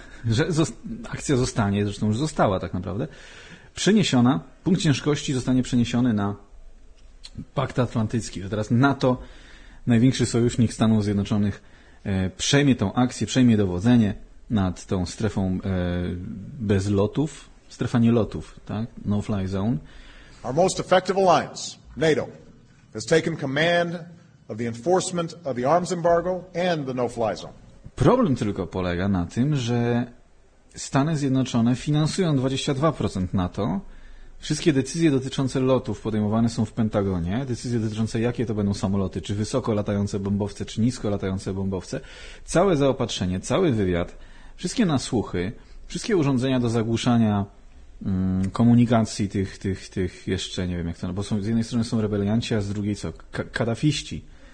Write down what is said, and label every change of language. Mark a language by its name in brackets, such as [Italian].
[Polish] Że akcja zostanie, zresztą już została tak naprawdę, przeniesiona, punkt ciężkości zostanie przeniesiony na Pakt Atlantycki. To teraz NATO, największy sojusznik Stanów Zjednoczonych, przejmie tą akcję, przejmie dowodzenie nad tą strefą bez lotów, strefa nielotów, tak? [English] No fly zone. Our most effective alliance, NATO, has taken command of the enforcement of the arms embargo and the no fly zone. [Polish] Problem tylko polega na tym, że Stany Zjednoczone finansują 22% NATO. Wszystkie decyzje dotyczące lotów podejmowane są w Pentagonie. Decyzje dotyczące, jakie to będą samoloty, czy wysoko latające bombowce, czy nisko latające bombowce. Całe zaopatrzenie, cały wywiad, wszystkie nasłuchy, wszystkie urządzenia do zagłuszania komunikacji tych jeszcze, nie wiem jak to, bo są, z jednej strony są rebelianci, a z drugiej co? Kaddafiści.